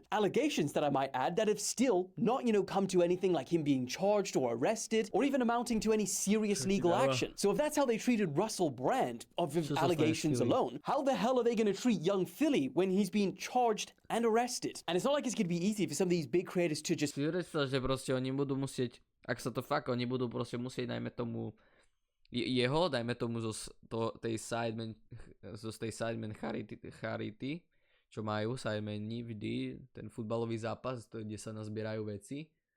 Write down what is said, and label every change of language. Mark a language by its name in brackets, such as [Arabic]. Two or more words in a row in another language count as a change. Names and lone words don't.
[English] Allegations that I might add that have still not, you know, come to anything like him being charged or arrested or even amounting to any serious legal action. So if that's how they treated Russell Brand of allegations alone, how the hell are they going to treat young Filly when he's being charged and arrested? And it's not like it's going to be easy for some of these big creators to just... [Slovak] Si predstav, že proste oni budú musieť, ak sa to fakt, oni budú proste musieť, najmä tomu, jeho, dajme tomu zo tej sideman Charity, čo majú sidemani vždy, ten futbalový zápas, kde sa nazbierajú veci.